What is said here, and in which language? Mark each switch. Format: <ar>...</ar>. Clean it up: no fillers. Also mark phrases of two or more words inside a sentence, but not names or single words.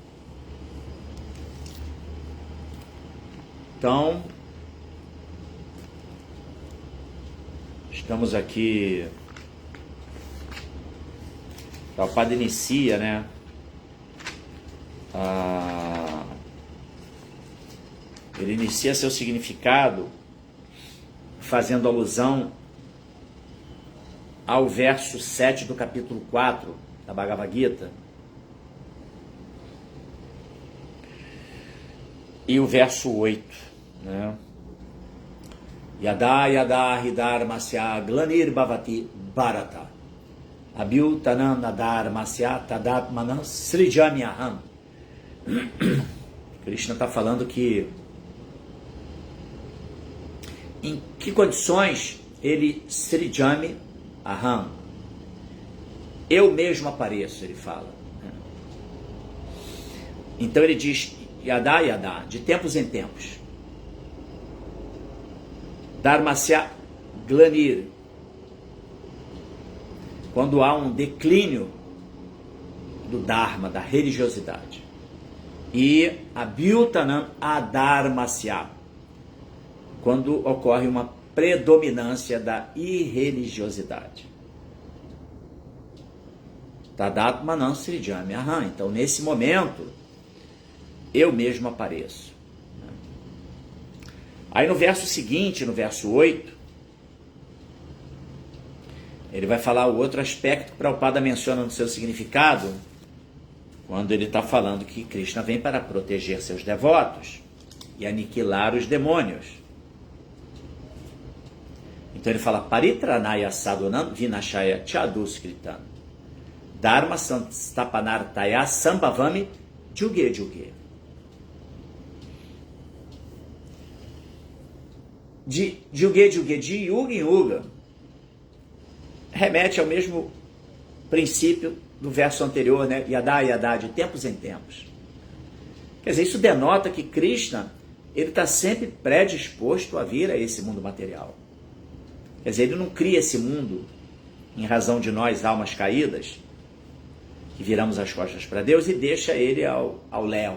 <pt>Então, estamos aqui, o Prabhupada inicia, né, ele inicia seu significado fazendo alusão ao verso 7 do capítulo 4 da Bhagavad Gita, e o verso 8, né?</pt> <sa>यदा यदा हिधर्मस्य ग्लानिर् भवति भारत. अभ्युतानम् नधर्मस्य तदात्मानम् सृजामि अहम्.</sa> <pt>Krishna está falando que em que condições ele</pt> <sa>सृजामि अहम्,</sa> <pt>eu mesmo apareço, ele fala. Então ele diz</pt> <sa>यदा यदा,</sa> <pt>de tempos em tempos.</pt> <sa>धर्मस्य ग्लानिर्,</sa> <pt>quando há um declínio do dharma, da religiosidade.</pt> <sa>E अभ्युतानम् अधर्मस्य,</sa> <pt>quando ocorre uma predominância da irreligiosidade.</pt> <sa>तदात्मानम् सृजामि अहम्.</sa> <pt>Então, nesse momento, eu mesmo apareço. Aí no verso seguinte, no verso 8, ele vai falar o outro aspecto que Prabhupada menciona no seu significado, quando ele está falando que Krishna vem para proteger seus devotos e aniquilar os demônios. Então ele fala,</pt> <sa>परित्राणाय साधूनाम् विनाशाय चदुष्कृताम् धर्म संस्तापनर्ताय सम्भवामि जुगे जुगे. De जुगे जुगे,</sa> <pt>de yuga em yuga, remete ao mesmo princípio do verso anterior, né?</pt> <sa>यदा यदा,</sa> <pt>de tempos em tempos. Quer dizer, isso denota que Krishna, ele está sempre predisposto a vir a esse mundo material. Quer dizer, ele não cria esse mundo em razão de nós, almas caídas, que viramos as costas para Deus e deixa ele ao léu.</pt>